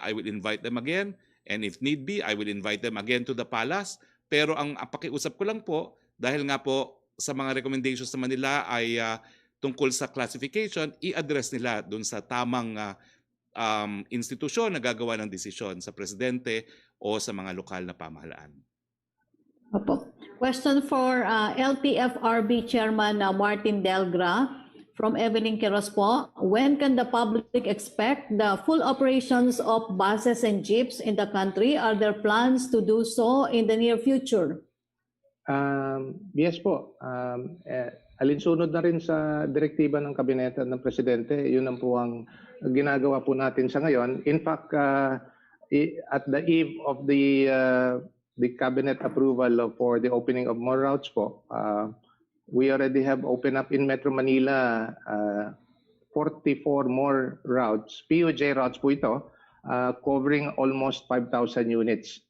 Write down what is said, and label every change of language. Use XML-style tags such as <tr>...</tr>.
<en>I will invite them again. And if need be, I will invite them again to the palace.</en> <tl>Pero ang pakiusap ko lang po, dahil nga po sa mga recommendations naman nila ay tungkol sa classification, i-address nila dun sa tamang institusyon na gagawa ng desisyon sa Presidente o sa mga lokal na pamahalaan. Opo.</tl> <en>Question for LTFRB Chairman Martin Delgra from Evelyn Quiroz po. When can the public expect the full operations of buses and jeeps in the country? Are there plans to do so in the near future? Yes po.</en> <tl>Alinsunod na rin sa direktiba ng kabinete ng Presidente, yun ang po ang ginagawa po natin sa ngayon.</tl> <en>In fact, at the eve of the cabinet approval for the opening of more routes po, we already have opened up in Metro Manila 44 more routes, POJ routes po ito, covering almost 5,000 units.</en>